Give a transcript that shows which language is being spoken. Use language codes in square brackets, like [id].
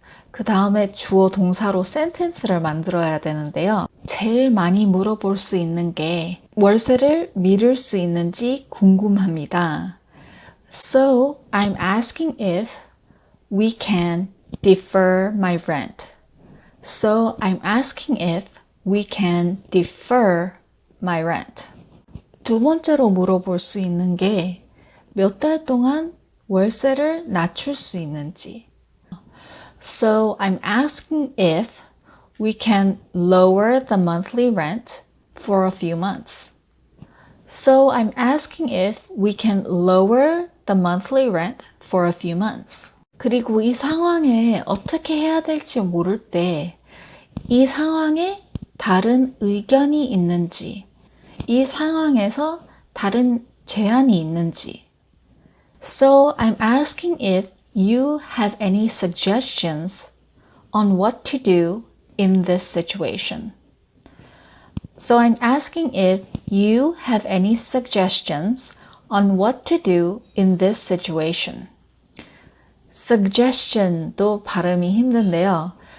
[ko] 그 다음에 주어 동사로 센텐스를 만들어야 되는데요. 제일 많이 물어볼 수 있는 게 월세를 미룰 수 있는지 궁금합니다. [en] So I'm asking if we can defer my rent. So I'm asking if we can defer my rent. [ko] 두 번째로 물어볼 수 있는 게 몇 달 동안 월세를 낮출 수 있는지. [en] So I'm asking if we can lower the monthly rent for a few months. So I'm asking if we can lower the monthly rent for a few months. [ko] 그리고 이 상황에 어떻게 해야 될지 모를 때 이 상황에 다른 의견이 있는지, 이 상황에서 다른 제안이 있는지. [en] So I'm asking if you have any suggestions on what to do in this situation. So I'm asking if you have any suggestions on what to do in this situation. [ko] Suggestion도 발음이 힘든데요.